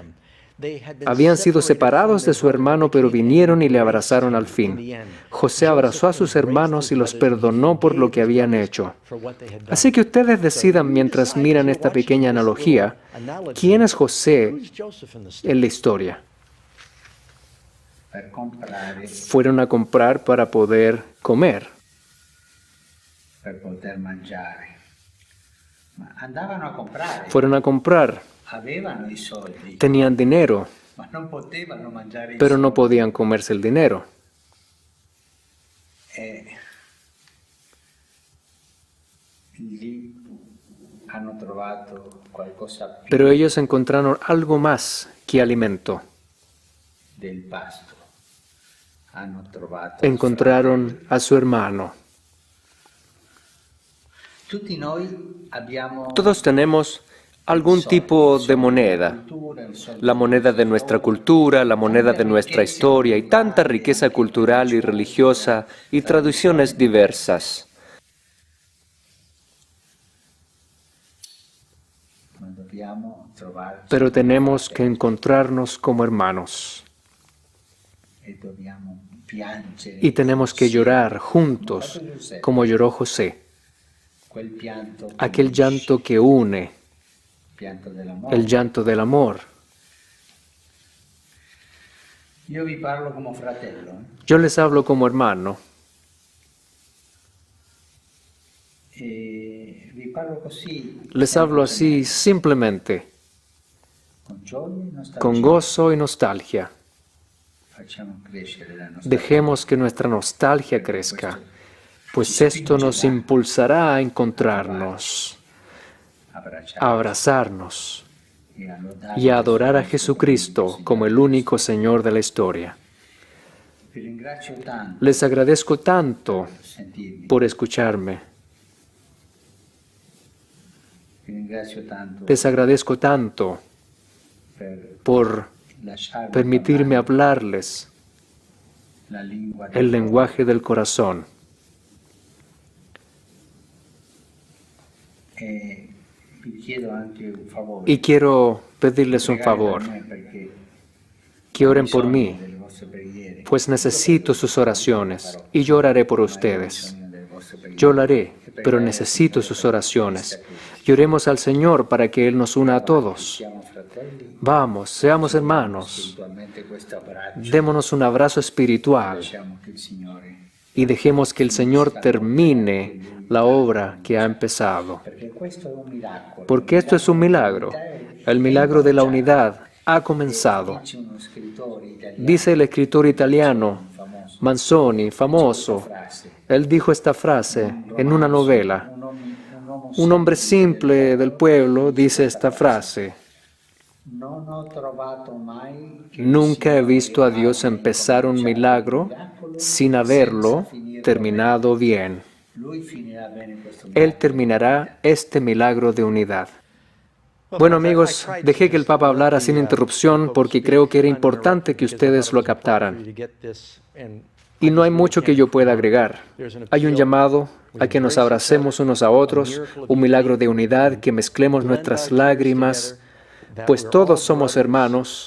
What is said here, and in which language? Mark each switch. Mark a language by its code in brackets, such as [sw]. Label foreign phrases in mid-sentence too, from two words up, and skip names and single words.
[es] Habían sido separados de su hermano, pero vinieron y le abrazaron al fin. José abrazó a sus hermanos y los perdonó por lo que habían hecho. Así que ustedes decidan mientras miran esta pequeña analogía, ¿quién es José en la historia? [it] per comprare, [es] Fueron a comprar para poder comer. [it] per poter mangiare. Ma andavano a comprare, [es] Fueron a comprar, [it] avevano i soldi, [es] tenían dinero, [it] ma non potevano mangiare i [es] pero no [it] soldi. [es] podían comerse el dinero. [it] E lì hanno trovato qualcosa più [es] Pero ellos encontraron algo más que alimento. [it] del pasto. Hanno trovato [es] Encontraron a su hermano. [it] tutti noi abbiamo [es] Todos tenemos algún tipo de moneda. La moneda de nuestra cultura, la moneda de nuestra historia y tanta riqueza cultural y religiosa y tradiciones diversas. [it] ma dobbiamo trovarci [es] Pero tenemos que encontrarnos como hermanos. [it] e dobbiamo piangere [es] Y tenemos que llorar juntos, como lloró José. [it] quel pianto che [es] Aquel [it] unisce, [es] llanto que une, [it] pianto dell'amore. [es] el llanto del amor. [it] Io vi parlo come fratello, [es] Yo les hablo como hermano [it] e vi parlo così, [es] les hablo así simplemente, [it] con gioia e nostalgia. [es] con gozo y nostalgia. [it] Facciamo crescere la nostra [es] Dejemos que nuestra nostalgia crezca, pues esto nos impulsará a encontrarnos, [it] abbracciare [es] a abrazarnos [it] e a lodare. [es] y a adorar a Jesucristo como el único Señor de la historia. [it] Vi ringrazio tanto [es] Les agradezco tanto [it] per sentirmi, [es] por escucharme. [it] vi ringrazio tanto [es] Les agradezco tanto [it] per [es] por [it] lasciarmi [es] permitirme [it] parlare [es] hablarles [it] la lingua [es] el lenguaje del corazón. [it] E vi chiedo anche un favore. [es] Y quiero pedirles un [it] Pregate [es] favor, [it] per me perché [es] que [it] ho [es] oren por [it] bisogno [es] mí, [it] delle vostre preghiere. [es] pues necesito sus oraciones y yo oraré por [it] Ma ho [es] ustedes. [it] bisogno delle vostre preghiere. [es] Yo lo haré, [it] E [es] pero [it] pregare [es] necesito [it] al [es] sus [it] Signore [es] oraciones. [it] per questa [es] Y oremos al Señor para que Él nos una a todos. [it] Siamo fratelli, [es] Vamos, seamos hermanos. [it] spiritualmente questo abbraccio. [es] Démonos un abrazo espiritual [it] Lasciamo che il Signore, [es] y dejemos que el Señor termine la obra que ha empezado. [it] perché questo è un miracolo. [es] Porque esto es un milagro. El milagro de la unidad ha comenzado. [it] Dice uno scrittore italiano [es] Dice el escritor italiano [it] famoso, [es] Manzoni, famoso. [it] frase, [es] Él dijo esta frase en una novela. [it] un uomo [es] Un hombre simple del pueblo dice esta frase. [it] non ho trovato mai che [es] Nunca he visto a Dios empezar un milagro sin haberlo terminado bien. [it] lui finirà bene questo [es] Él [it] miracolo. [es] terminará este milagro de unidad. Bueno amigos, dejé que el Papa hablara sin interrupción porque creo que era importante que ustedes lo captaran. Y no hay mucho que yo pueda agregar. Hay un llamado a que nos abracemos unos a otros, un milagro de unidad, que mezclemos nuestras lágrimas, pues todos somos hermanos.